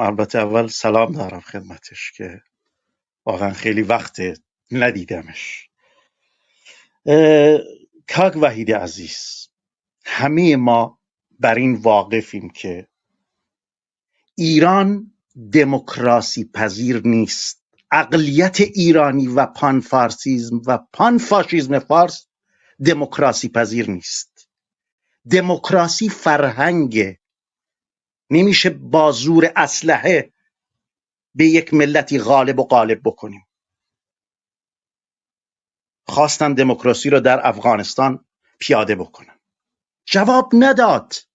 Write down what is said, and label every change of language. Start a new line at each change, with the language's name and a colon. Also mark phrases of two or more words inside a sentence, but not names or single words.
Persian: البته اول سلام دارم خدمتش که واقعا خیلی وقت ندیدمش. کاک وحید عزیز، همه ما بر این واقفیم که ایران دموکراسی پذیر نیست. اقلیت ایرانی و پان فارسیزم و پان فاشیزم فارس دموکراسی پذیر نیست. دموکراسی فرهنگ، نمیشه با زور اسلحه به یک ملتی غالب و غالب بکنیم. خواستن دموکراسی رو در افغانستان پیاده بکنن، جواب نداد.